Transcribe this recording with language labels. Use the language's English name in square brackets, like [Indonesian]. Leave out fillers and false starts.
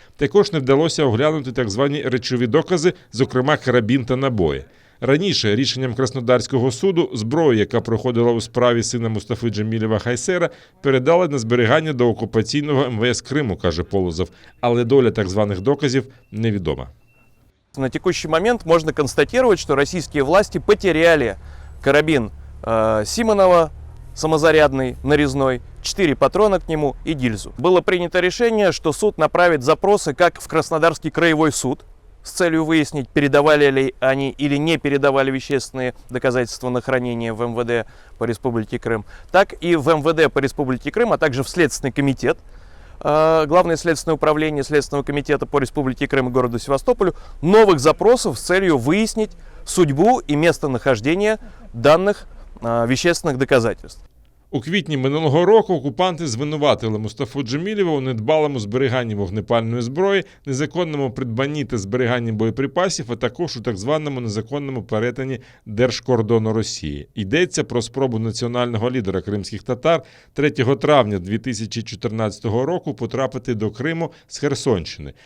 [Ukrainian] Також не вдалося оглянути так звані речові докази, зокрема карабін та набої. Раніше рішенням Краснодарського суду зброю, яка проходила у справі сина Мустафи Джемілєва Хайсера, передали на зберігання до окупаційного МВС Криму, каже Полозов. Але доля так званих доказів невідома. [Russian] На текущий момент можно констатировать, что российские власти потеряли карабин Симонова, самозарядный, нарезной, 4 патрона к нему и гильзу. Было принято решение, что суд направит запросы как в Краснодарский краевой суд, с целью выяснить, передавали ли они или не передавали вещественные доказательства на хранение в МВД по Республике Крым, так и в МВД по Республике Крым, а также в Следственный комитет, Главное следственное управление Следственного комитета по Республике Крым и городу Севастополю, новых запросов с целью выяснить судьбу и местонахождение данных вещественных доказательств. [Ukrainian] У квітні минулого року окупанти звинуватили Мустафу Джемілєва у недбалому зберіганні вогнепальної зброї, незаконному придбанні та зберіганні боєприпасів, а також у так званому незаконному перетині держкордону Росії. Йдеться про спробу національного лідера кримських татар 3 травня 2014 року потрапити до Криму з Херсонщини.